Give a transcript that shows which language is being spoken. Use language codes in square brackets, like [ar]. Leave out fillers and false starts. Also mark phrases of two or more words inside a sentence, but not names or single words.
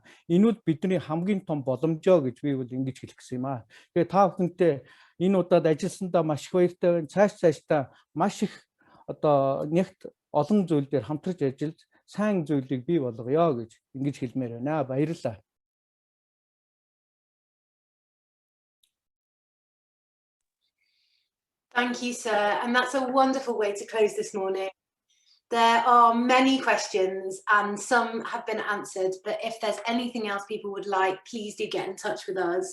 [mn] Энэ бол бидний хамгийн том боломжоо гэж би бол ингэж хэлэх гэсэн юм аа. Тэгээ та бүхэнтэй энэ удаад ажилласандаа маш их баяртай байна. Цаашдаа маш их одоо нэгт олон зүйл дээр хамтарч ажиллаж сайн зүйлийг бий болгоё гэж ингэж хэлмээр байна. Баярлалаа. [en] Thank you, sir. And that's a wonderful way to close this morning. There are many questions and some have been answered, but if there's anything else people would like, please do get in touch with us.